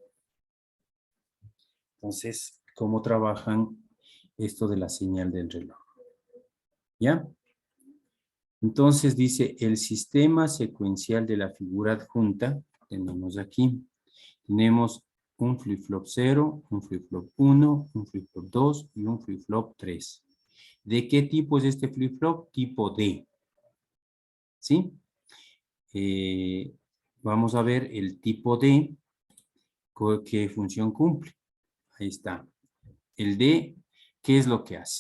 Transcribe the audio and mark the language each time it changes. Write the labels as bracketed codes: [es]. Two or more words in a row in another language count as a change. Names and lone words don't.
[es] Entonces, cómo trabajan esto de la señal del reloj. ¿Ya? Entonces dice el sistema secuencial de la figura adjunta. Tenemos aquí. Tenemos un flip-flop 0, un flip-flop 1, un flip-flop 2 y un flip-flop 3. ¿De qué tipo es este flip-flop? Tipo D. ¿Sí? Vamos a ver el tipo D, ¿qué función cumple? Ahí está. El D, ¿qué es lo que hace?